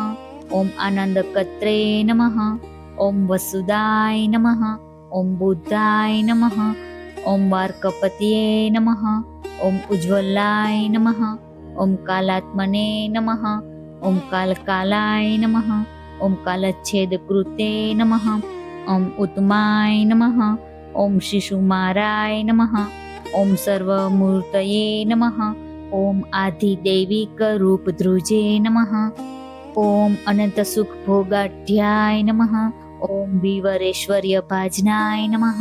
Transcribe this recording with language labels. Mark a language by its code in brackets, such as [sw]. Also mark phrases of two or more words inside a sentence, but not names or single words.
[sa] ઓમ આનંદકત્રે નમઃ. ઓમ વસુદાય નમઃ. ઓમ બુદ્ધાય નમઃ. ઓમ વાર્કપતયે નમઃ. ઓમ ઉજ્જવલાય નમઃ. ઓમ કાલાત્મને નમઃ. ઓમ કાલકાલાય નમઃ. ઓમ કાલચ્છેદકૃતે નમઃ. ॐ उत्तमाय नमः। ॐ शिशुमाराय नमः। ॐ सर्वमूर्तये नमः। ॐ आदिदैविकरूपधृजे नमः। ॐ अनन्तसुखभोगाढ्याय नमः। ॐ विवरेश्वर्यभाजनाय नमः।